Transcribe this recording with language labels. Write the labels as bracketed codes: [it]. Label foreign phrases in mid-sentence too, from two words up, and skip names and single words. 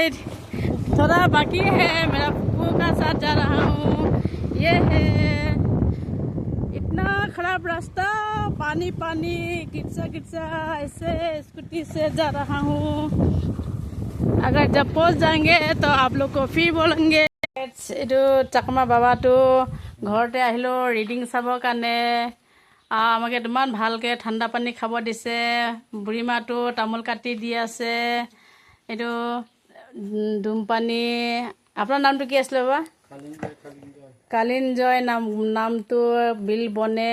[hi] थोड़ा बाकी है, मेरा फूफू का साथ जा रहा हूँ। ये है इतना खराब रास्ता, पानी पानी, किच्चा किच्चा, ऐसे स्कूटी से जा रहा हूँ। अगर जब पहुँच जाएंगे तो आप लोग को फिर बोलेंगे। [as] এইটো চাকমা বাবাটো ঘৰতে আহিলোঁ ৰিডিং চাবৰ কাৰণে। আমাক ইমান ভালকৈ ঠাণ্ডা পানী খাব দিছে। বুঢ়ীমাটো তামোল কাটি দি আছে। এইটো ধূমপানী। আপোনাৰ নামটো কি আছিলে বাবা? কালিঞ্জয় নামটো বিল বনে।